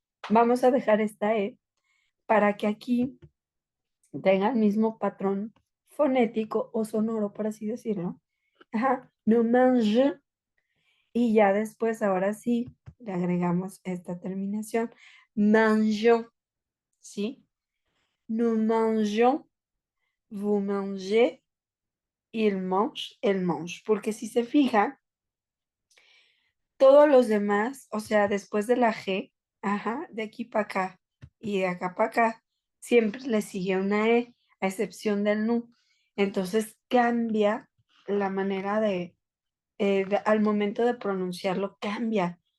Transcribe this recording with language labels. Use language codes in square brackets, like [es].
[es] Vamos a dejar esta E para que aquí tenga el mismo patrón fonético o sonoro, por así decirlo. Ajá, no mange. Y ya después, ahora sí, le agregamos esta terminación. [fr] Mangeons, ¿sí? Nous mangeons, vous mangez, il mange, elle mange. [es] Porque si se fijan, todos los demás, o sea, después de la G, ajá, de aquí para acá y de acá para acá, siempre le sigue una E, a excepción del nu. Entonces cambia la manera al momento de pronunciarlo, cambia.